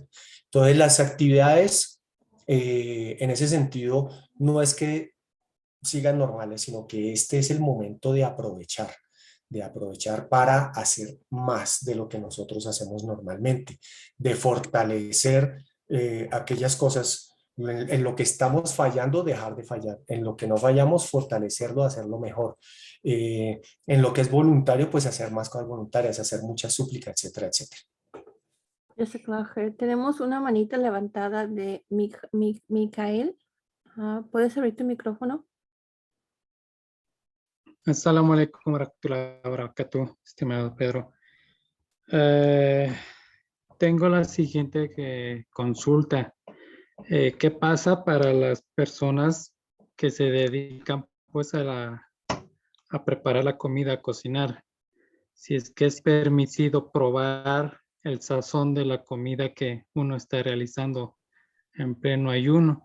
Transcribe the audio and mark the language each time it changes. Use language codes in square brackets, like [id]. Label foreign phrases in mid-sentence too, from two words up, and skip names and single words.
[es] Entonces, las actividades en ese sentido no es que sigan normales, sino que este es el momento de aprovechar para hacer más de lo que nosotros hacemos normalmente, de fortalecer aquellas cosas en lo que estamos fallando, dejar de fallar, en lo que no fallamos, fortalecerlo, hacerlo mejor, en lo que es voluntario, pues hacer más cosas voluntarias, hacer muchas súplicas, etcétera, etcétera. Jessica Bajer. Tenemos una manita levantada de Micael. ¿Puedes abrir tu micrófono? [ar] السلام عليكم ورحمة الله وبركاته, [es] estimado Pedro. Tengo la siguiente consulta. ¿Qué pasa para las personas que se dedican pues a preparar la comida, a cocinar? Si es que es permitido probar el sazón de la comida que uno está realizando en pleno ayuno.